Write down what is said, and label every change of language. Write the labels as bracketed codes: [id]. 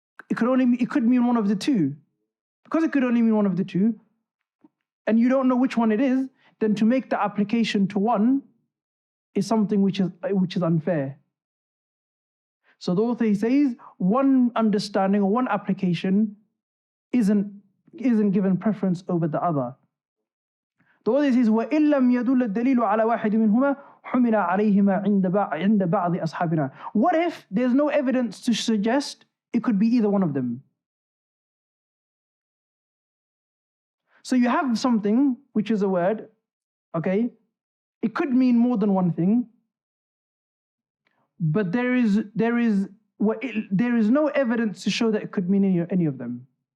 [en] it could mean one of the two. Because it could only mean one of the two, and you don't know which one it is, then to make the application to one is something which is unfair. So the author, he says, one understanding or one application isn't given preference over the other. The author says, [ar] وَإِن لَمْ يَدُلَّ الدَّلِيلُ عَلَى وَاحِدٍ مِنْهُمَا حُمِلَ عَلَيْهِمَا عِنْدَ بَعْضِ أَصْحَابِنَا. [en] What if there's no evidence to suggest it could be either one of them? So you have something which is a word, okay? It could mean more than one thing, but there is no evidence to show that it could mean any of them.